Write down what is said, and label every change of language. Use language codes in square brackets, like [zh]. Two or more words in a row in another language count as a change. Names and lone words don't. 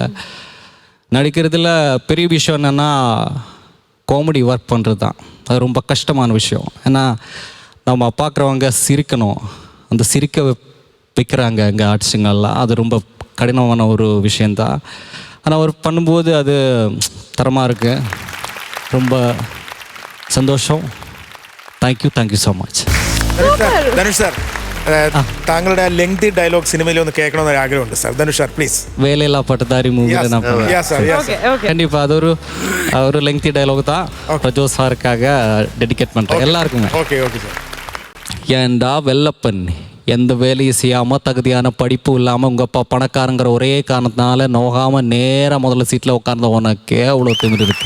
[ta] நடிக்கிறதுல பெரிய விஷயம் என்னென்னா [en] comedy work [ta] பண்ணுறது தான். அது ரொம்ப கஷ்டமான விஷயம். ஏன்னா நம்ம பார்க்குறவங்க சிரிக்கணும், அந்த சிரிக்க வைக்கிறாங்க எங்கள் ஆர்டிஸ்டுங்கள்லாம். அது ரொம்ப கடினமான ஒரு விஷயந்தான். ஆனால் அவர் பண்ணும்போது அது தரமாக இருக்கு. [ml] ரொம்ப സന്തോഷം. [en] thank you so much. [ml] ധനുഷ് സാർ, താങ്കളുടെ [en] lengthy dialogue [ml] സിനിമയിൽ ഒന്ന് കേൾക്കണമെന്ന് ആഗ്രഹമുണ്ട് സാർ. ധനുഷ് [en] sir please. [ta] വേലയില്ലാ പട്ടധാരി മൂവിയിൽ கண்டிப்பா அது ஒரு [en] lengthy dialogue [ta] தான். பிரஜோ சாருக்காக டெடிகேட் பண்ணுறேன் எல்லாருக்குமே. [en] okay okay sir. [ta] ஏன்டா வெள்ளப்பன், எந்த வேலையும் செய்யாமல் தகுதியான படிப்பு இல்லாமல் உங்கள் அப்பா பணக்காரங்கிற ஒரே காரணத்தினால நோகாமல் நேராக முதல்ல சீட்டில் உட்கார்ந்த உனக்கு அவ்வளோ திமிரு இருக்கு.